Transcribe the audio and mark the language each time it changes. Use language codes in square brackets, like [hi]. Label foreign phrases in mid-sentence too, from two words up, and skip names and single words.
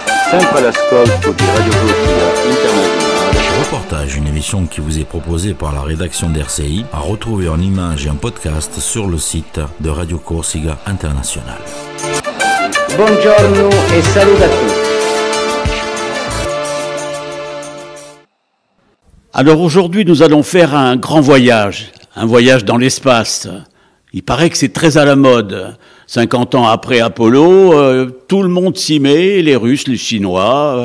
[it] sempre all'ascolto di Radio Corsica Internazionale. [fr] Reportage, une émission qui vous est proposée par la rédaction d'RCI, à retrouver en images et en podcast sur le site de Radio Corsica Internazionale. [it] Buongiorno e saluto a tutti. [fr] Alors aujourd'hui, nous allons faire un grand voyage dans l'espace. Il paraît que c'est très à la mode. 50 ans après Apollo, tout le monde s'y met, les Russes, les Chinois.